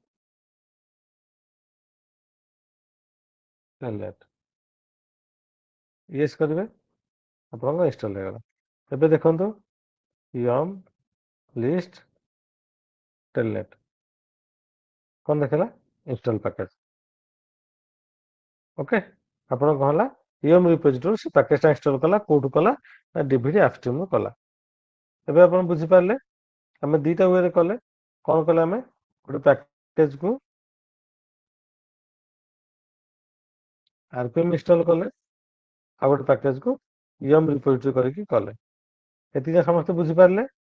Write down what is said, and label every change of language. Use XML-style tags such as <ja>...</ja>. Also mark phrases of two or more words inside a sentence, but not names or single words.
<or>telnet ୟେସ୍ କରିବେ ଆପଣଙ୍କ ଇନଷ୍ଟଲ ହେଇଗଲା ଏବେ ଦେଖନ୍ତୁ</or> <en>yum list telnet</en> <or>କ'ଣ ଦେଖିଲା</or> <en>install package</en> <or>ଓକେ ଆପଣ କ'ଣ ହେଲା</or> <en>yum repository</en> <or>ସେ ପ୍ୟାକେଜଟା ଇନଷ୍ଟଲ କଲା କୋଉଠୁ କଲା ନା ଡିଭିଡି ଆପଷ୍ଟ୍ରିମ୍ରୁ କଲା ଏବେ ଆପଣ ବୁଝିପାରିଲେ ଆମେ ଦୁଇଟା ୱେରେ କଲେ କ'ଣ କଲେ ଆମେ ଗୋଟେ ପ୍ୟାକେଜକୁ</or> <en>RPM install</en> <or>କଲେ ଆଉ ଗୋଟେ ପ୍ୟାକେଜକୁ</or> <en>yum repository</en> <or>କରିକି କଲେ ଏତିକି ସମସ୍ତେ ବୁଝିପାରିଲେ</or>